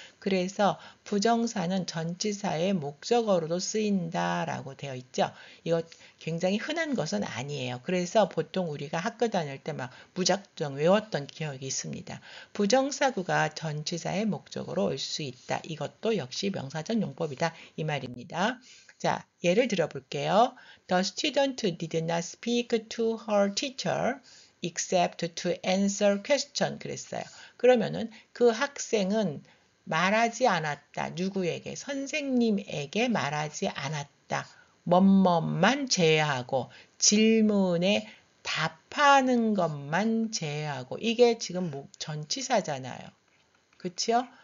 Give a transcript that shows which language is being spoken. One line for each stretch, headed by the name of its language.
Korean: 그래서 부정사는 전치사의 목적어로도 쓰인다라고 되어 있죠. 이거 굉장히 흔한 것은 아니에요. 그래서 보통 우리가 학교 다닐 때 막 무작정 외웠던 기억이 있습니다. 부정사구가 전치사의 목적어로 올 수 있다. 이것도 역시 명사적 용법이다. 이 말입니다. 자, 예를 들어 볼게요.
English: The student did not speak to her teacher except to answer question.
Korean: 그랬어요. 그러면은 그 학생은 말하지 않았다. 누구에게? 선생님에게 말하지 않았다. 뭐뭐만 제외하고 질문에 답하는 것만 제외하고 이게 지금 전치사잖아요. 그치요?